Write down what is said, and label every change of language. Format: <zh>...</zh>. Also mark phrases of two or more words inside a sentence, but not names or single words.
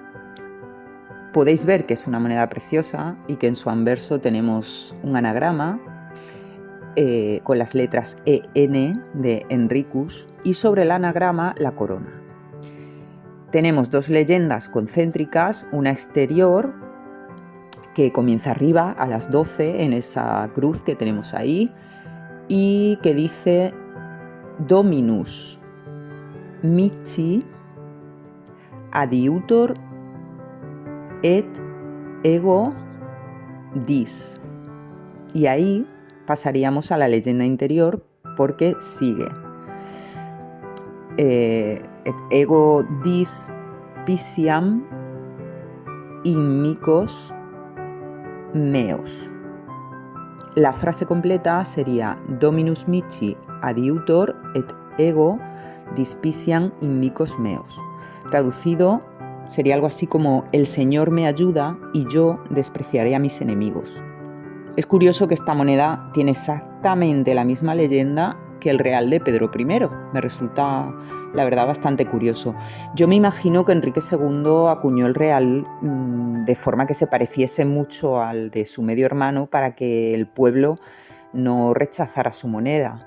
<es>Podéis ver que es una moneda preciosa y que en su anverso tenemos un anagrama con las letras EN de Henricus y sobre el anagrama la corona. Tenemos dos leyendas concéntricas, una exterior que comienza arriba a las 12 en esa cruz que tenemos ahí y que dice</es> <la>Dominus Mihi adiutor et ego dis.</la> <es>Y ahí pasaríamos a la leyenda interior porque sigue.</es> <la>Et ego dis pisiam immicos meos.</la> <es>La frase completa sería</es> <la>Dominus Mihi adiutor et ego dispiciam immicos meos.</la> <es>Traducido sería algo así como: el Señor me ayuda y yo despreciaré a mis enemigos. Es curioso que esta moneda tiene exactamente la misma leyenda que el real de Pedro I. Me resulta, la verdad, bastante curioso. Yo me imagino que Enrique II acuñó el real de forma que se pareciese mucho al de su medio hermano para que el pueblo no rechazara su moneda.</es>